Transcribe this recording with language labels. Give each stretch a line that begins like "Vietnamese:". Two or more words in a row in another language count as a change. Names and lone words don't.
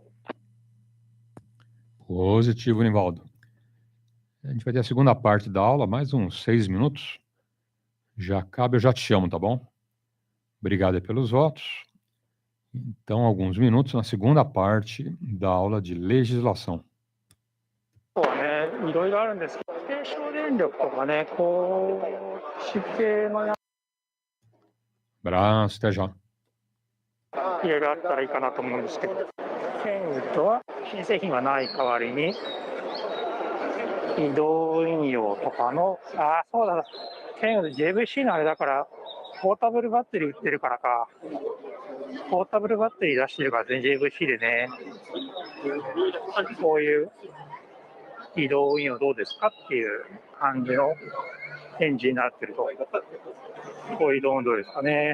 Portuguese: Positivo, Nivaldo. A gente vai ter a segunda parte da aula, mais uns 6 minutos. Já acaba, eu já te chamo, tá bom? Obrigado aí pelos votos. Então, alguns minutos na segunda parte da aula de legislação.
Japanese: そうね、いろいろあるんですけど、低省電力とかね、こう、湿気のや
Portuguese: Abraço, até já.
Japanese: いろいろあったらいいかなと思うんですけど、ケンウッドは新製品がない代わりに、移動引用とかの、そうだ、ケンウッド JVC のあれだから、ポータブルバッテリー売ってるからか、ポータブルバッテリー出してるからね、JVC でね、こういう移動運用どうですかっていう感じの返事になってると、こういう移動運動ですかね。